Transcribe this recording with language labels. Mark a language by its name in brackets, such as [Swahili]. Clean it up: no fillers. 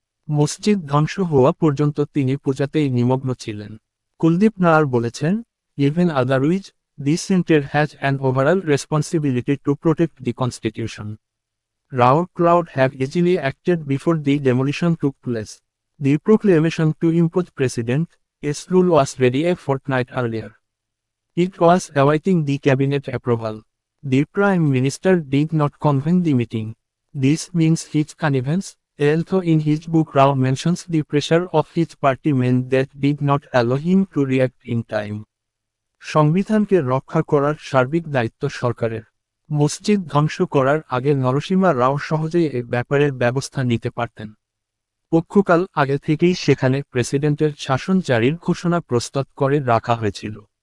[Bangla] মসজিদ ধ্বংস হওয়া পর্যন্ত তিনি পূজাতেই নিমগ্ন ছিলেন। কুলদীপ নায়ার বলেছেন, [English] Even otherwise, the centre has an overall responsibility to protect the constitution. Rao could have easily acted before the demolition took place. The proclamation to impose President S. rule was ready a fortnight earlier. It was awaiting the cabinet approval. The Prime Minister did not convene the meeting. This means his connivance, although in his book Rao mentions the pressure of his party men that did not allow him to react in time. [Bangla] সংবিধানকে রক্ষা করার সার্বিক দায়িত্ব সরকারের। মসজিদ ধ্বংস করার আগে নরসিমা রাও সহজেই এ ব্যাপারে ব্যবস্থা নিতে পারতেন। পক্ষকাল আগে থেকেই সেখানে প্রেসিডেন্টের শাসন জারির ঘোষণা প্রস্তুত করে রাখা হয়েছিল।